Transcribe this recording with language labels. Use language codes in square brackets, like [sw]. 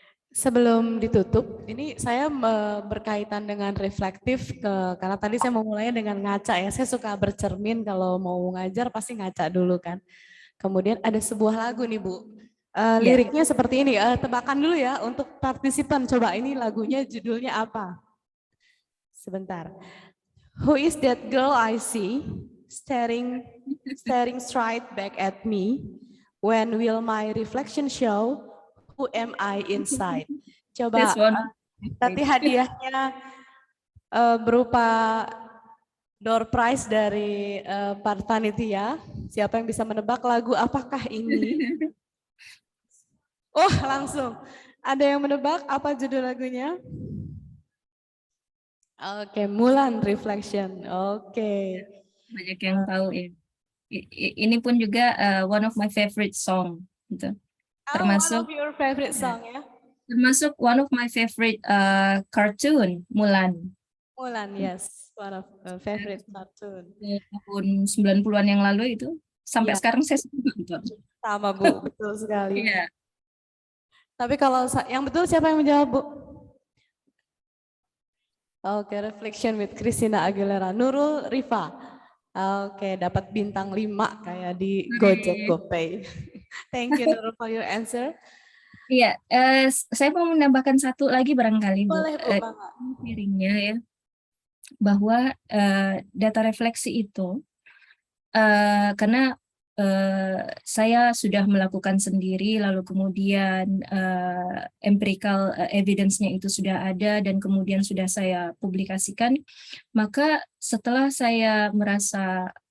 [id] Sebelum ditutup, ini saya berkaitan dengan reflektif, karena tadi saya mau mulainya dengan ngaca ya. Saya suka bercermin kalau mau ngajar pasti ngaca dulu kan. Kemudian ada sebuah lagu nih, Bu. Liriknya seperti ini, tebakan dulu ya untuk partisipan. Coba ini lagunya judulnya apa? Sebentar. [en] Who is that girl I see staring straight back at me? When will my reflection show who am I inside? [id] Coba nanti hadiahnya berupa door prize dari panitia. Siapa yang bisa menebak lagu apakah ini? Oh, langsung. Ada yang menebak apa judul lagunya? Oke, Mulan Reflection. Oke. Banyak yang tahu ya. Ini pun juga [en] one of my favorite song [id] gitu. Termasuk [en] one of your favorite song ya. Termasuk one of my favorite cartoon, Mulan. Mulan, yes. One of favorite cartoon. [id] Tahun 90-an yang lalu itu sampai sekarang saya nonton. Sama, Bu, betul sekali. Iya. Tapi kalau yang betul siapa yang menjawab, Bu? Oke, Reflection with Christina Aguilera. Nurul Rifa. Oke, dapat bintang 5 kayak di Gojek GoPay. [en] Thank you, Nurul, for your answer. [id] Iya, saya mau menambahkan satu lagi barangkali, Bu. Boleh, Bu, piringnya ya, bahwa data refleksi itu karena saya sudah melakukan sendiri, lalu kemudian empirical evidence-nya itu sudah ada dan kemudian sudah saya publikasikan, maka setelah saya merasa